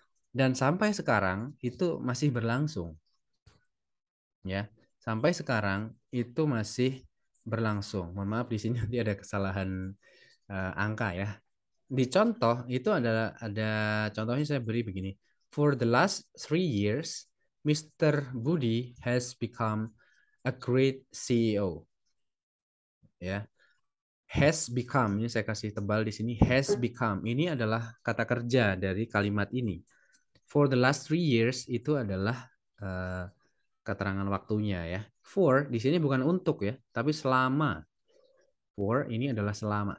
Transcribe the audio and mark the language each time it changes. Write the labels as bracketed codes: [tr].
[id] Dan sampai sekarang itu masih berlangsung ya. Sampai sekarang itu masih berlangsung. Mohon maaf di sini nanti ada kesalahan angka ya. Di contoh itu ada contohnya saya beri begini. [en] For the last 3 years, Mr. Budi has become a great CEO. [id] Ya, has become ini saya kasih tebal di sini. Has become ini adalah kata kerja dari kalimat ini. [en] For the last 3 years [id] itu adalah keterangan waktunya ya. For di sini bukan untuk ya, tapi selama. For ini adalah selama.